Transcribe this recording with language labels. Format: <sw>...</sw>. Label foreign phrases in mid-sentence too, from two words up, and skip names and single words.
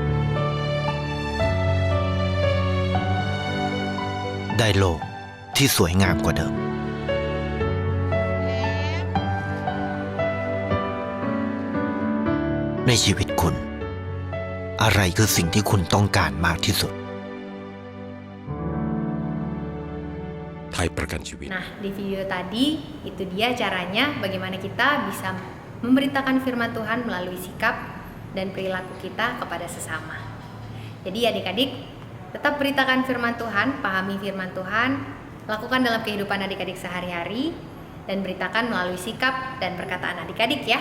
<th>ได้โลกที่สวยงามกว่าเดิมในชีวิตคุณอะไรคือสิ่งที่คุณต้องการมากที่สุด ไทยประกันชีวิต</th> <id>Nah, di video tadi itu dia caranya bagaimana kita bisa memberitakan firman Tuhan melalui sikap dan perilaku kita kepada sesama. Jadi adik-adik, tetap beritakan firman Tuhan, pahami firman Tuhan, Lakukan dalam kehidupan adik-adik sehari-hari dan beritakan melalui sikap dan perkataan adik-adik ya.</id>